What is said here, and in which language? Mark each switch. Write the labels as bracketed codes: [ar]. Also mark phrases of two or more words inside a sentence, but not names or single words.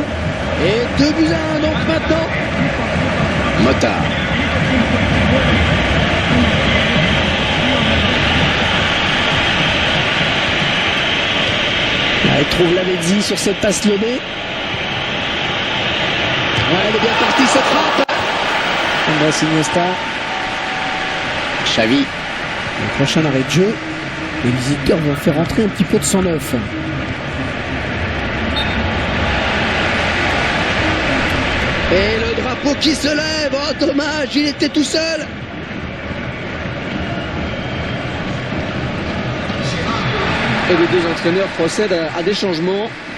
[fr] Et 2-1 donc maintenant. Mota. Là, il trouve Lavezzi sur cette passe lobée. Ouais, elle est bien partie cette frappe. Andrés Iniesta. Xavi. Le prochain arrêt de jeu. Les visiteurs vont faire entrer un petit peu de sang neuf. Et le drapeau qui se lève. Oh, dommage, il était tout seul. Et les deux entraîneurs procèdent à des changements.